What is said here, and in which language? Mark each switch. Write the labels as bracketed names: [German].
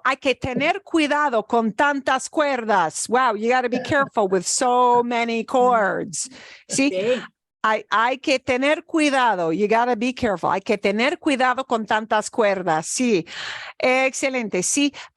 [Spanish] Hay que tener cuidado con tantas cuerdas. [English] Wow, you gotta be careful with so many cords. [Spanish] Sí. Hay que tener cuidado. [English] You gotta be careful. [Spanish] Hay que tener cuidado con tantas cuerdas. Sí. Excelente. Sí.